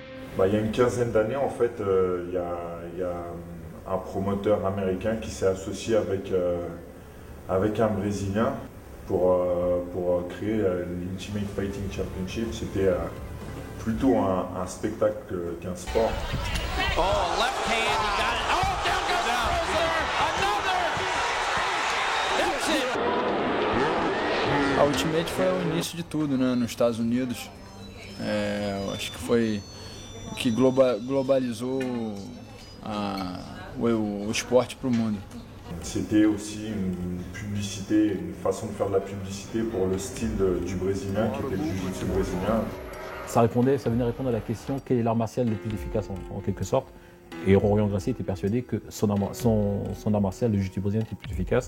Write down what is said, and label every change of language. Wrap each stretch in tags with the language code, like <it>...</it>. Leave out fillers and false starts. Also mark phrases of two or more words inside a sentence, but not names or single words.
<fr>Il y a une quinzaine d'années, en fait, il y a un promoteur américain qui s'est associé avec un Brésilien pour créer l'Ultimate Fighting Championship. C'était plutôt un spectacle qu'un sport.</fr> <en>Oh, left hand, he got it. Oh, down goes Fraser. Another. That's it.</en> <pt>A Ultimate foi o início de tudo, né, nos Estados Unidos. Eu acho que foi o que globalizou o esporte para o mundo.</pt> <fr>C'était aussi une publicité, une façon de faire de la publicité pour le style du brésilien, qui était le jiu-jitsu brésilien. Ça venait répondre à la question quel est l'art martial le plus efficace en quelque sorte. Et Rorion Gracie était persuadé que son art martial, le jiu-jitsu brésilien, était plus efficace.</fr>